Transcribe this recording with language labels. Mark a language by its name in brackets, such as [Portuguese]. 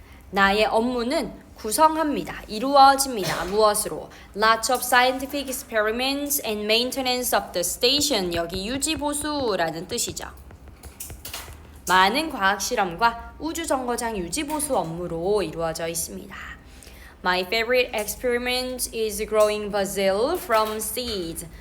[Korean] 나의 업무는 구성합니다. 이루어집니다. 무엇으로? [English] Lots of scientific experiments and maintenance of the station. [Korean] 여기 유지보수라는 뜻이죠. 많은 과학 실험과 우주 정거장 유지보수 업무로 이루어져 있습니다. [English] My favorite experiment is growing basil from seeds.